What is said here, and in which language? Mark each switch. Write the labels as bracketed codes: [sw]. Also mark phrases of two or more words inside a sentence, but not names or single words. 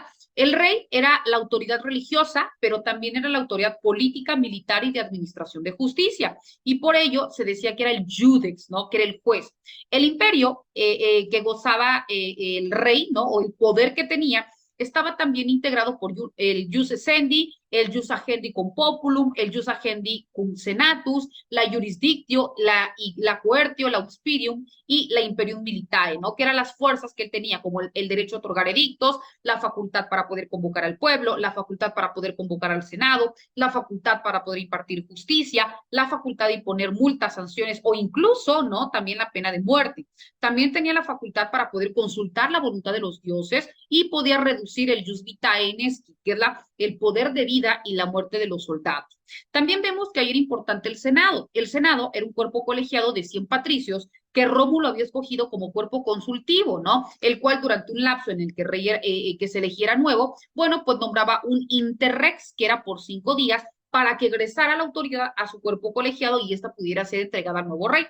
[es] El rey era la autoridad religiosa, pero también era la autoridad política, militar y de administración de justicia, y por ello se decía que era el judex, ¿no? Que era el juez. El imperio que gozaba el rey, ¿no? O el poder que tenía, estaba también integrado por el [la] jus essendi, [es] el [la] jus agendi cum populum, [es] el [la] jus agendi cum senatus, [es] la jurisdictio, la coertio, la auxilium y la [la] imperium militae, [es] ¿no? Que eran las fuerzas que él tenía, como el derecho a otorgar edictos, la facultad para poder convocar al pueblo, la facultad para poder convocar al Senado, la facultad para poder impartir justicia, la facultad de imponer multas, sanciones o incluso, ¿no? También la pena de muerte. También tenía la facultad para poder consultar la voluntad de los dioses y podía reducir el [la] jus vitae nesci, [es] que es el poder de vida y la muerte de los soldados. También vemos que ahí era importante el Senado. El Senado era un cuerpo colegiado de 100 patricios que Rómulo había escogido como cuerpo consultivo, ¿no? El cual durante un lapso en el que, que se eligiera nuevo, bueno, pues nombraba un interrex, que era por 5 días, para que egresara la autoridad a su cuerpo colegiado y esta pudiera ser entregada al nuevo rey.